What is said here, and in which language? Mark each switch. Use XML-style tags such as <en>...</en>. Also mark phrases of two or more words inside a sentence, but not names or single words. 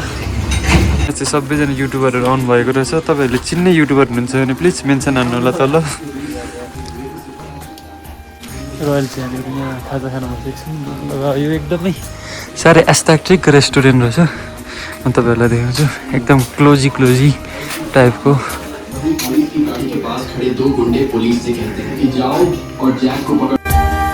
<ne>चाहिँ सबैजना युट्युबरहरू आउनु भएको रहेछ। तपाईँहरूले चिन्ने युट्युबर हुनुहुन्छ भने</ne> <en>please mention</en> <ne>हान्नु होला तल। रोयल चियाहरू यहाँ खाजा खान बसेको छु र यो एकदमै साह्रै</ne> <en>aesthetic restaurant</en> <ne>रहेछ। म तपाईँहरूलाई देखाउँछु, एकदम क्लोजी टाइपको।</ne> <hi>पुलिस की गाड़ी के पास खड़े 2 गुंडे पुलिस से कहते हैं कि जाओ और जैक को पकड़।</hi>